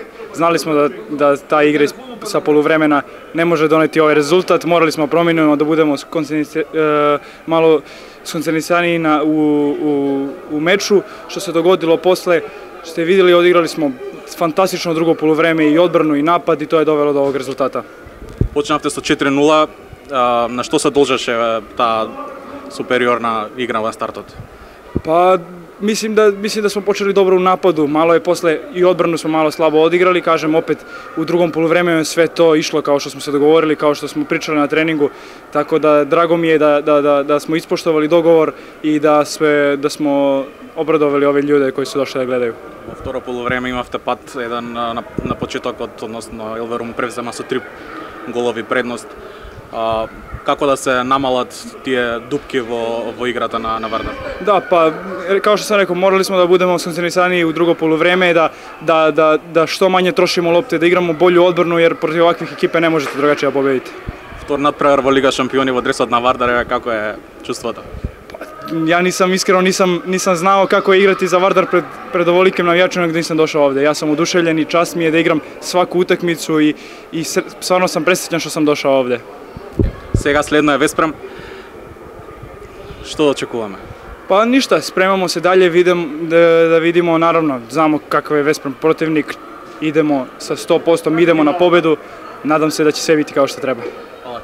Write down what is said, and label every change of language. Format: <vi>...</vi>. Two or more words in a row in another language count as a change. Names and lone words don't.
<sr>Znali smo da ta igra sa poluvremena ne može doneti ovaj rezultat. Morali smo promijeniti da budemo malo skoncentrirani u meču. Što se dogodilo posle, što ste vidjeli, odigrali smo fantastično drugo poluvreme i odbranu i napad i to je dovelo do ovog rezultata.</sr> <mk>Почнавте со 4:0. На што се должеше таа супериорна игра на стартот?</mk> <sr>Pa mislim da smo počeli dobro u napadu, malo je posle i odbranu smo malo slabo odigrali, kažem opet u drugom poluvremenu je sve to išlo kao što smo se dogovorili, kao što smo pričali na treningu, tako da drago mi je da smo ispoštovali dogovor i da smo obradovali ove ljude koji su došli da gledaju.</sr> <mk>Во второ полувреме имавте пат еден на почетокот, односно Елверум превзема со 3 голови предност. Како да се намалат тие дупки во играта на Вардар?</mk> <sr>Da, pa kao što sam rekao, morali smo da budemo skoncentrirani u drugo poluvreme, da što manje trošimo lopte, da igramo bolju odbranu jer protiv ovakvih ekipe ne možete drugačije pobediti.</sr> <mk>Втор надпревар во Лига шампиони во дресот на Вардар, како е чувството?</mk> <sr>Ja iskreno nisam znao kako je igrati za Vardar pred ovolikim navijačima gdje nisam došao ovdje. Ja sam oduševljen i čast mi je da igram svaku utakmicu i stvarno sam presrećan što sam došao ovdje.</sr> <mk>Сега следно е Веспрем. Што очекуваме?</mk> <sr>Pa ništa, spremamo se dalje, da vidimo, naravno, znamo kakav je Veszprem protivnik, idemo sa 100%, idemo na pobedu, nadam se da će sve biti kao što treba.</sr>